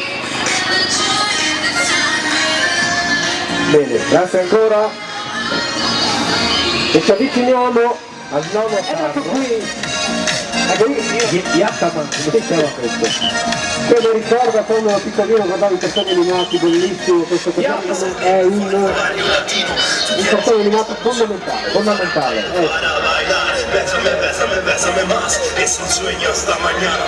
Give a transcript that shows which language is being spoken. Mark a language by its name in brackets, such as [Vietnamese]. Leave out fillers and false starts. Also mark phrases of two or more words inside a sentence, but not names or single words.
[Italian] Bene, grazie ancora e ci avviciniamo al nuovo carro. Yattaman, come si chiama questo? Quello ricorda quando ero piccolino guardavo i cartoni animati bellissimi, questo cartone è un cartone animato fondamentale. [Spanish] Bésame, bésame, bésame más. Es un sueño hasta mañana.